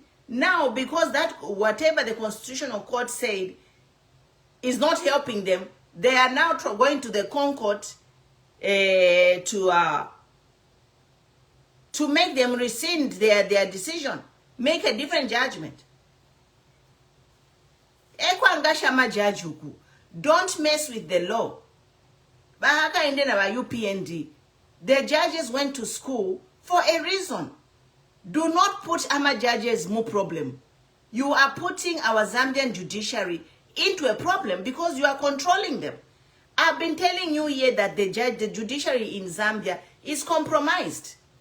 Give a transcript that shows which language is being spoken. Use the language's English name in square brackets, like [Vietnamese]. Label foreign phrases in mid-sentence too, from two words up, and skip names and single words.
[English] Now, because that whatever the Constitutional Court said is not helping them, they are now going to the Concord to make them rescind their decision, make a different judgment. Don't mess with the law. [Bemba] Bahaka indena ba UPND. [English] The judges went to school for a reason. Do not put our judges more problem. You are putting our Zambian judiciary into a problem because you are controlling them. I've been telling you here that the judiciary in Zambia is compromised.